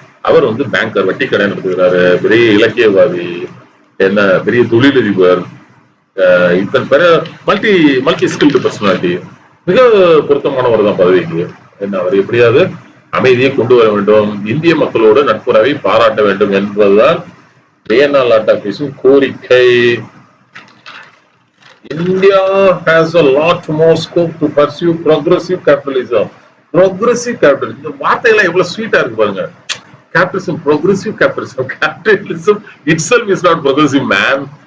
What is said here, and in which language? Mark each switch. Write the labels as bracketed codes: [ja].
[ta] அவர் வந்து பேங்கர், வட்டி கடை நடத்துகிறாரு, பெரிய இலக்கியவாதி, என்ன பெரிய தொழிலதிபர், இத்தனை பேர மல்டி ஸ்கில்டு பர்சனாலிட்டி. மிக பொருத்தமானவர் தான் பதவிக்கு. என்ன அவர் எப்படியாவது அமைதியை கொண்டு வர வேண்டும், இந்திய மக்களோடு நட்புறவை பாராட்ட வேண்டும் என்பதுதான் வியன்னா லாட்டா பேசும் கோரிக்கை. [en] India has a lot more scope to pursue progressive capitalism. Progressive capitalism. [ta] இந்த வார்த்தையெல்லாம் எவ்வளவு ஸ்வீட்டா இருக்கு பாருங்க. [en] Capitalism, progressive capitalism. Capitalism itself is not progressive, man.